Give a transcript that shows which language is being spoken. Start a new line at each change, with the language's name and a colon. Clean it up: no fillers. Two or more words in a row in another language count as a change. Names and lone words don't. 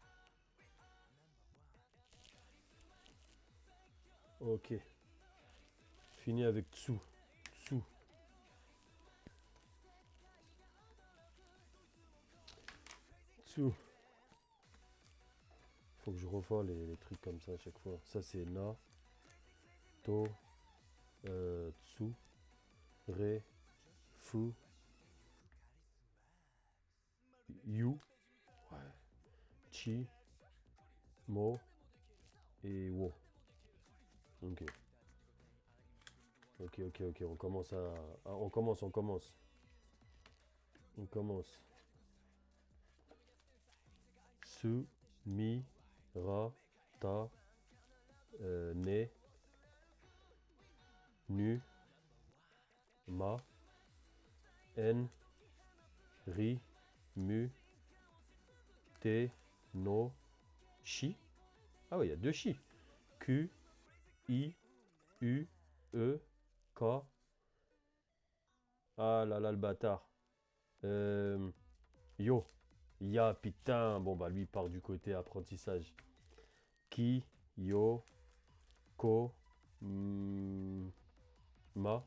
French: Ok. Fini avec Tsu. Tsu.
Japanese: Tsu.
French: Faut que je revoie les trucs comme ça à chaque fois. Ça, c'est Na.
Japanese: To. Tsu. Re. Fu. Yu. Ouais. Chi. Mo.
French: Et Wo. Ok. Ok, ok, ok. On commence à. On commence, on commence. On commence.
Japanese: Su. Mi. Ra. Ta. Ne. Nu. Ma. En. Ri. Mu. Te. No.
French: Chi. Ah oui, il y a deux chi.
Japanese: Q. I. U. E. K.
French: Ah là là, le bâtard. Yo. Ya, putain. Bon, bah, lui, il part du côté apprentissage.
Japanese: Ki. Yo. Ko. Ma.